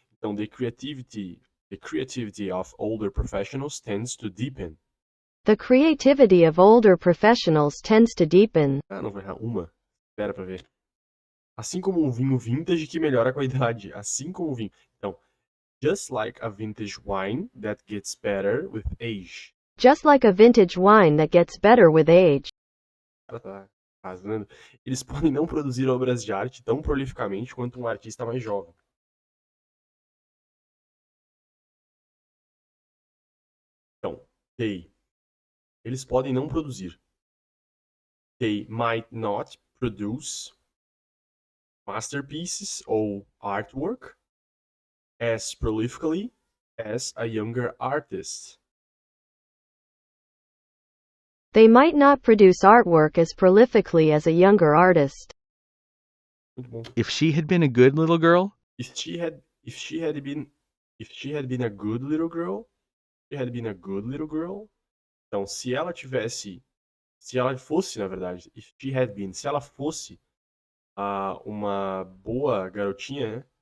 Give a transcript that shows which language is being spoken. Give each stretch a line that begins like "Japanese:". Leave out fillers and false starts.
English: Então, the creativity of older professionals tends to deepen. The creativity of older professionals tends to deepen.
Portuguese: Ah, não vai errar uma. Espera pra ver. Assim como um vinho vintage que melhora a qualidade. Assim como um vinho.
English: Então, just like a vintage wine that gets better with age. Just like a vintage wine that gets better with age.
Portuguese: Ela tá arrasando. Eles podem não produzir obras de arte tão prolificamente quanto um artista mais jovem. Então, eles podem não produzir.
English: They might not produce masterpieces or artwork as prolifically as a younger artist. They might not produce artwork as prolifically as a younger artist.
Portuguese: Muito bom.
English: If she had been a good little girl, If she had been a good little girl,
Portuguese: então se ela fosse, na verdade, se ela fosse uma boa garotinha, né?